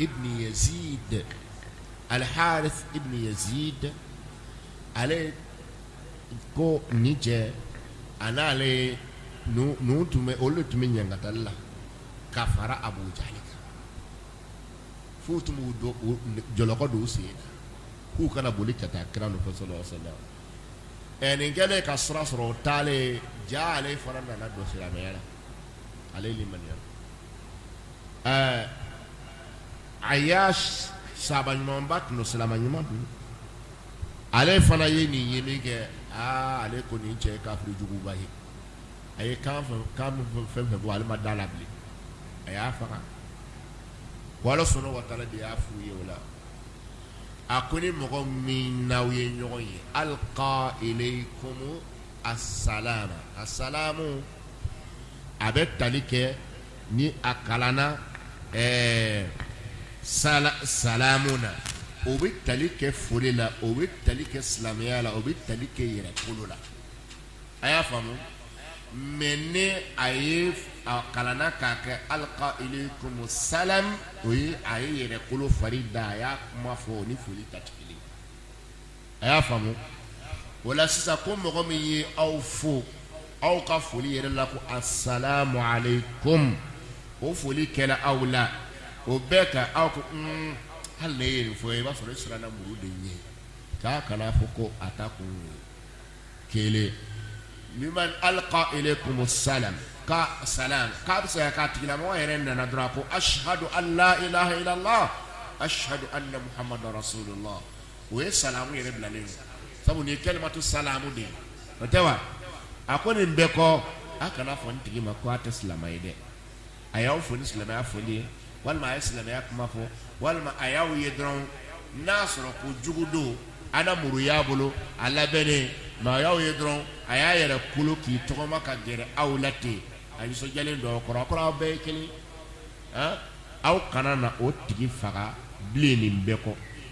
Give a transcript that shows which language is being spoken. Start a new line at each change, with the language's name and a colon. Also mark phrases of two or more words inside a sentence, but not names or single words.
Bambara: ibn Yazid ale ko ni cɛ a n'ale nu tun bɛ olu tun bɛ ɲangatali la ka fara Abu Jahli kan f'u tun b'u jɔlɔkɔ don u sen na k'u kana boli ka taa kira nɔfɛ
Arabic: صلى الله عليه وسلم
Bambara: nin kɛlen ka sira sɔrɔ o taalen ja ale fana nana don silamɛya la ale limaniya Ayyash sahaba ɲumanba tun don silama ɲuman tun ale fana ye nin ye min kɛ ale ko nin cɛ ye kafiri juguba ye a ye kan fɛn fɔ ale ma da la bilen a y'a faga wa Ala
Arabic: سبحانه وتعالى
Bambara: de y'a f'u ye o la a ko ni mɔgɔ min n'aw ye ɲɔgɔn ye
Arabic: ألقى إليكم السلام
Bambara: a bɛ tali kɛ ni a kalanna salamuna o bɛ tali kɛ foli la o bɛ tali kɛ silamɛya la o bɛ tali kɛ yɛrɛkolo la a y'a faamu mais ne a ye a kalanna k'a kɛ
Arabic: ألقى إليكم سلام
Bambara: o ye a ye yɛrɛkolo fari da a y'a kuma fɔ ni foli ta tɛ kelen a y'a faamu o la sisan ko mɔgɔ min ye aw fo aw ka foli yɛrɛ la ko
Arabic: السلام عليكم
Bambara: o foli kɛra aw la o bɛɛ ka aw ko hali ne ye nin fɔ i b'a sɔrɔ i siranna muru de ɲɛ k'a kana fɔ ko a ta kun kelen liman
Arabic: ألقى إليكم سلام
Bambara: ka salam k'a bɛ se ka k'a tigilamɔgɔ yɛrɛ nana dɔrɔn ko
Arabic: أشهد أن لا إله إلا الله أشهد أن محمدا رسول الله
Bambara: o ye salamu yɛrɛ bilalen ye sabu ni
Arabic: كلمة السلام
Bambara: de o tɛ wa a ko nin bɛɛ kɔ a kana fɔ n tigi ma ko a tɛ silamɛ ye dɛ a y'aw fo ni silamɛya foli ye walima a ye silamɛya kuma fɔ walima a y'aw ye dɔrɔn n'a sɔrɔ ko jugu don ana muru y'a bolo a labɛnnen mais a y'aw ye dɔrɔn a y'a yɛrɛ kolo k'i tɔgɔma ka gɛrɛ aw la ten a nisɔndiyalen don aw kɔrɔ a kɔrɔ aw bɛɛ ye kelen han aw kana na o tigi faga bilen nin bɛɛ kɔ